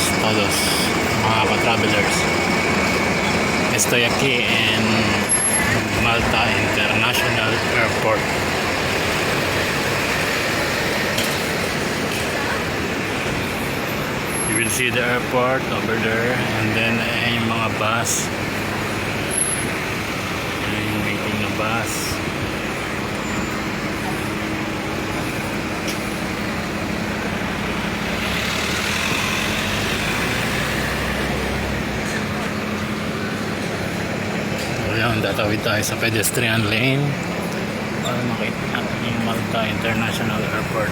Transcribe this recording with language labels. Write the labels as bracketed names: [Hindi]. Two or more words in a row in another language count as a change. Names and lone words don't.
[Filipino] todos, mga ka-travelers. [Spanish] Estoy aquí en Malta International Airport. [English] You will see the airport over there, and then [Filipino] yung mga bus. Yung waiting na bus. Ayan, tatawid tayo sa [English] pedestrian lane [Filipino] para makita natin yung Malta International Airport.